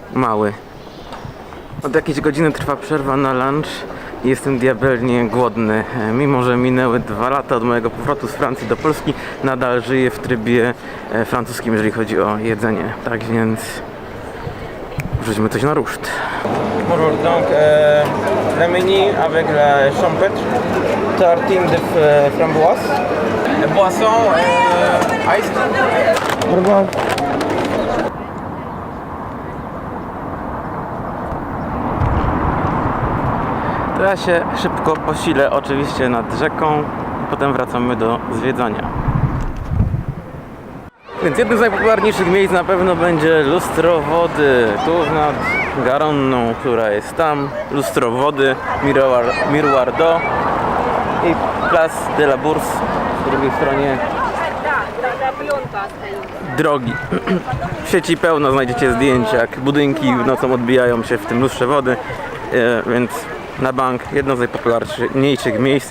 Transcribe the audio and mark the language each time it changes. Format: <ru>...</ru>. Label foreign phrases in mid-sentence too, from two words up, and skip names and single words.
<pl>Od jakiejś godziny trwa przerwa na lunch Jestem diabelnie głodny. Mimo że minęły 2 lata od mojego powrotu z Francji do Polski, nadal żyję w trybie francuskim, jeżeli chodzi o jedzenie. Tak więc wrzućmy coś na ruszt.</pl> <fr>Bonjour, donc le menu avec la champêtre, tartine de framboise, boisson, ice. Au revoir.</fr> <pl>Teraz się szybko posilę oczywiście nad rzeką i potem wracamy do zwiedzania. Więc jednym z najpopularniejszych miejsc na pewno będzie lustro wody. Tuż nad Garonną, która jest tam. Lustro wody, Miroir d'eau i Place de la Bourse po drugiej stronie drogi. W sieci pełno znajdziecie zdjęć, jak budynki nocą odbijają się w tym lustrze wody, więc na bank jedno z najpopularniejszych miejsc.</pl>